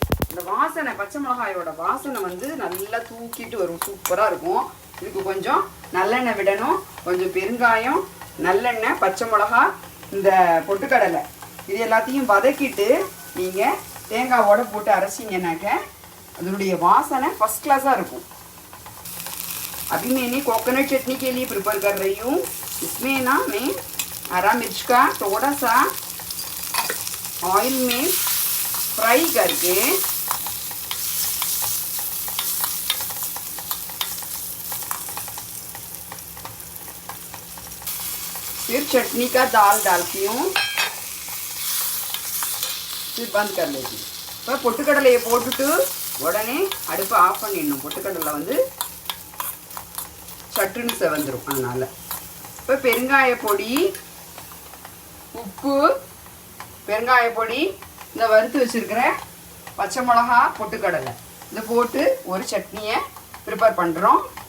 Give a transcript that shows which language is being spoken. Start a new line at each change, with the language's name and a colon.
Tamil: இந்த வாசனை, பச்சை மிளகாயோட வாசனை வந்து நல்லா தூக்கிட்டு வரும், சூப்பராக இருக்கும். இதுக்கு கொஞ்சம் நல்லெண்ணெய் விடணும், கொஞ்சம் பெருங்காயம், நல்லெண்ணெய், பச்சை மிளகா, இந்த பொட்டுக்கடலை இது எல்லாத்தையும் வதக்கிட்டு நீங்கள் தேங்காவோட போட்டு அரைச்சிங்கனாக்க அதனுடைய வாசனை ஃபஸ்ட் क्लासा இருக்கும்.
Hindi: अभी मैंने कोकोनट चटनी के लिए प्रिपेयर कर रही हूँ. इसमें ना मैं हरा मिर्च का थोड़ा सा ऑयल में फ्राई करके फिर चटनी का दाल डालती हूँ, फिर बंद कर लेती हूँ.
Tamil: இப்போ பொட்டுக்கடலையை போட்டுட்டு உடனே அடுப்பை ஆஃப் பண்ணிடணும். பொட்டுக்கடலை வந்து சட்டுன்னு செவந்துடும். அதனால் இப்போ பெருங்காய பொடி, உப்பு, பெருங்காய பொடி, இந்த வறுத்து வச்சுருக்கிற பச்சை மிளகா, பொட்டுக்கடலை இதை போட்டு ஒரு சட்னியை ப்ரிப்பேர் பண்ணுறோம்.